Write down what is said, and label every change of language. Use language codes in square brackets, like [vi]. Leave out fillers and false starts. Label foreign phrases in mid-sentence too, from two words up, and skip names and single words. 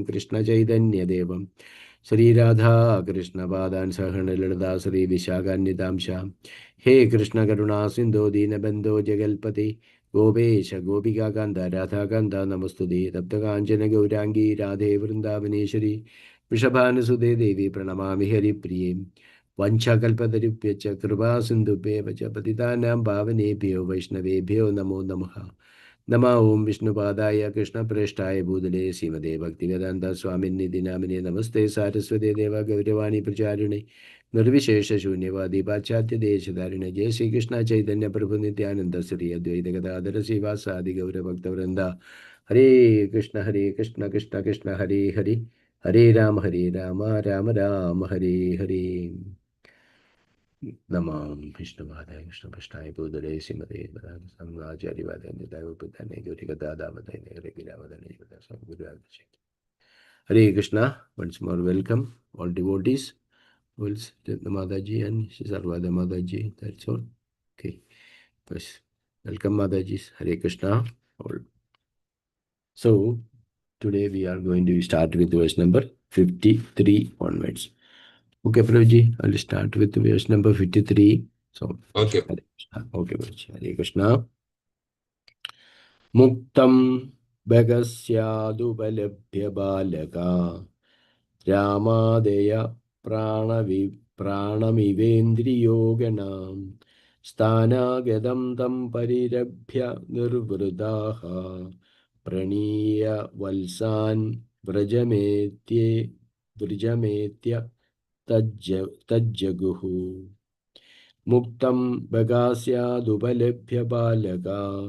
[sa] കൃഷ്ണചൈതന്യദേവം ശ്രീരാധാ കൃഷ്ണപാദാൻ സഹണലളിതാ ശ്രീ വിശാഖാന്യതാംശ ഹേ കൃഷ്ണ കരുണാ സിന്ധോ ദീനബന്ധോ ജഗൽപതി ഗോപേശ ഗോപികാന്ത രാധാകാന്ത നമസ്തുതേ തപ്തകാഞ്ചന ഗൗരാംഗീ രാധേ വൃന്ദാവനേശ്വരി വൃഷഭാനുസുതേ ദേവി പ്രണമാമി ഹരിപ്രിയേ വഞ്ചകൽപതരുഭ്യച്ച കൃപാസിന്ധുഭ്യേവ ച പതിതാനാം പാവനേഭ്യോ വൈഷ്ണവേഭ്യോ നമോ നമഃ നമ ഓം വിഷ്ണുപാദായ കൃഷ്ണപ്രേഷ്ഠായ ഭൂതലേ ശ്രീമതേ ഭക്തിവേദാന്ത സ്വാമിന്നിധി നാമിനെ നമസ്തേ സാരസ്വതേ ദേവ ഗൗരവാണി പ്രചാരിണി നിർവിശേഷ ശൂന്യവാദി പാശ്ചാത്യ ദേശധാരിണ ജയ ശ്രീകൃഷ്ണ ചൈതന്യ പ്രഭു നിത്യാനന്ദ ശ്രീ അദ്വൈത ഗദാധര ശ്രീവാസാദി ഗൗരഭക്തവൃന്ദ ഹരേ കൃഷ്ണ കൃഷ്ണ കൃഷ്ണ ഹരേ ഹരി ഹരേ രാമ രാമ രാമ ഹരേ ഹരേ നമാം വിഷ്ണുപാദായ കൃഷ്ണപൃഷ്ഠായ ഭൂതലേ ശ്രീമതേ ആചാര്യവാദനെ ഹരേ കൃഷ്ണ. [en] Once more welcome all devotees. Well, Mataji and Sarvada Mataji, that's all. Okay. Yes. Welcome Mataji. [sa] हरे कृष्ण. [en] All. So today we are going to start with verse number 53 onwards. Okay, Prabhuji, I'll start with verse number 53. So, Okay. [sa] हरे कृष्ण। ओके, प्रभुजी। हरे कृष्ण। मुक्तं बकास्यादुपलभ्य बालका रामादयः प्राणमिवेन्द्रियो गणः स्थानागतं तं परिरभ्य निर्वृताः प्रणीय वत्सान् व्रजमेत्य तज्जगुः मुक्तं बगास्यादुपलभ्य बालका